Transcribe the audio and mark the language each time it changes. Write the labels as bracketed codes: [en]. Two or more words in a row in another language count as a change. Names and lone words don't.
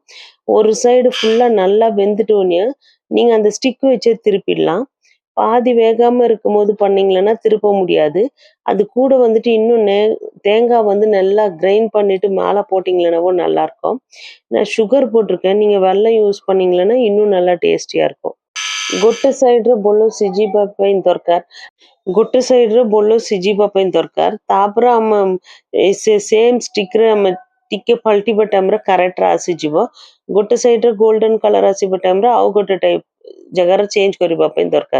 [ta] ஒரு சைடு ஃபுல்லா நல்லா வெந்துட்டோன்னே நீங்க அந்த ஸ்டிக் வச்சே திருப்பிடலாம்। பாதி வேகாம இருக்கும்போது பண்ணீங்களன்னா திருப்ப முடியாது। அது கூட வந்துட்டு இன்னும் தேங்காய் வந்து நல்லா கிரைண்ட் பண்ணிட்டு மேலே போட்டிங்களேனாவும் நல்லா இருக்கும்। நான் சுகர் போட்டிருக்கேன், நீங்க வெல்லம் யூஸ் பண்ணீங்களன்னா இன்னும் நல்லா டேஸ்டியா இருக்கும்। [or] ଗୋଟେ ସାଇଡ୍‌ରେ ଭଲ ସିଝିବା ପାଇଁ ଦରକାର, ଗୋଟେ ସାଇଡ୍‌ରେ ଭଲ ସିଝିବା ପାଇଁ ଦରକାର। ତାପରେ ଆମେ ସେ ସେମ୍ ଷ୍ଟିକ୍‌ରେ ଆମେ ଟିକେ ପଲଟିବା ଟାଇମ୍‌ରେ କରେକ୍ଟରେ ଆସିଯିବ। ଗୋଟେ ସାଇଡ୍‌ରେ [en] golden colour [or] ଆସିବା ଟାଇମ୍‌ରେ ଆଉ ଗୋଟେ ଟାଇପ୍ ଜାଗାରେ ଚେଞ୍ଜ କରିବା ପାଇଁ ଦରକାର।